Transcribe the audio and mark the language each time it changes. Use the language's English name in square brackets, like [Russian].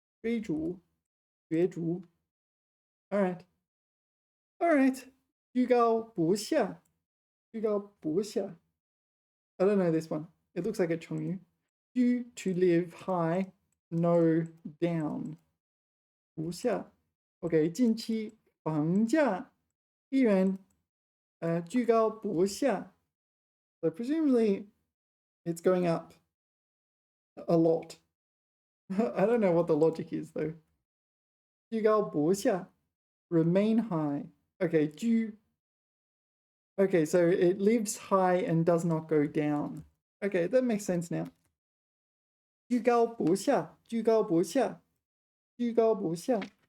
[Chinese] 追逐.角逐. [English] All right. 居高不下.居高不下.I don't know this one. It looks like a 成语. 居 to live high, no down. [Chinese] 不下。 OK，近期房价依然居高不下。 [English] So presumably it's going up a lot. I don't know what the logic is though. 居高不下 remain high. Okay, 居 Okay, so it lives high and does not go down. Okay, that makes sense now. [Chinese] 居高不下，居高不下，居高不下。